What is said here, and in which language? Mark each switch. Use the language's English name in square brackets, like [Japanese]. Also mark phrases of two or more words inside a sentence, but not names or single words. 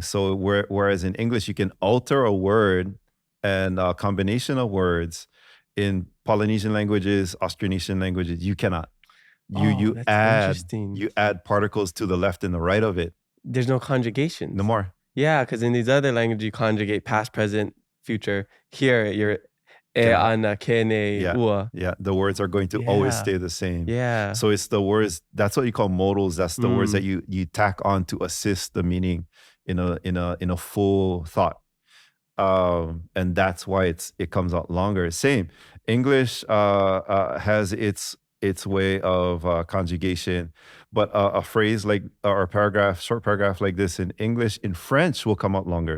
[English] So whereas in English, you can alter a word and a combination of words. In Polynesian languages, Austronesian languages, you cannot. You add particles to the left and the right of it. There's no conjugation. No more. Yeah, because in these other languages, you conjugate past, present, future. Here, you're [Hawaiian] ana, kene, ua. [English] Yeah, the words are going to always stay the same. Yeah. So it's the words, that's what you call modals. That's the words that you tack on to assist the meaning in a full thought. And that's why it comes out longer. Same. English has its way of conjugation, but a phrase like or a paragraph, short paragraph like this in English, in French will come out longer.